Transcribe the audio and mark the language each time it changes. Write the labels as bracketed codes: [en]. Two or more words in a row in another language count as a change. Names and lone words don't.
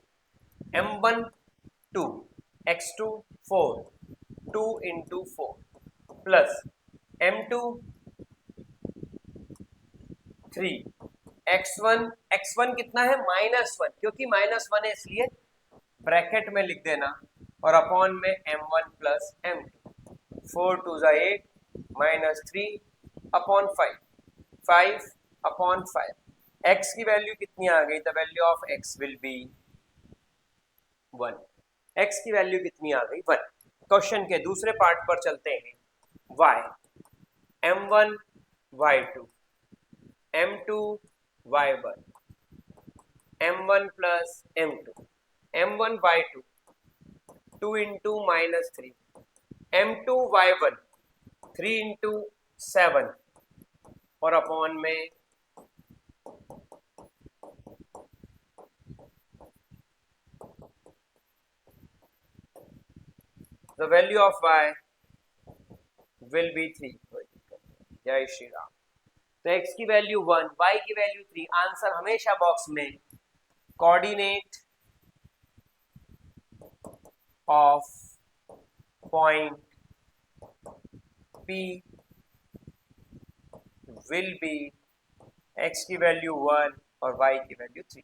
[hi] m1 2, x2 4, 2 [en] into 4 plus [hi] m2 3, x1 कितना है -1, क्योंकि -1 है इसलिए ब्रैकेट में लिख देना और अपॉन में m1 प्लस m2, 4 2 जा 8 -3 अपॉन 5, 5 अपॉन 5। x की वैल्यू कितनी आ गई? [en] the value of x will be 1. [hi] x की वैल्यू कितनी आ गई? 1। क्वेश्चन के दूसरे पार्ट पर चलते हैं। [en] y, m1 y2 m2 y1 m1 plus m2 m1 y2 2 into -3 m2 y1 3 into 7 और अपॉन में the value of y will be 3। [hi] जय श्री राम। तो x की वैल्यू 1, y की वैल्यू 3। आंसर हमेशा बॉक्स में [en] coordinate of point P will be [hi] x की वैल्यू 1 और y की वैल्यू 3।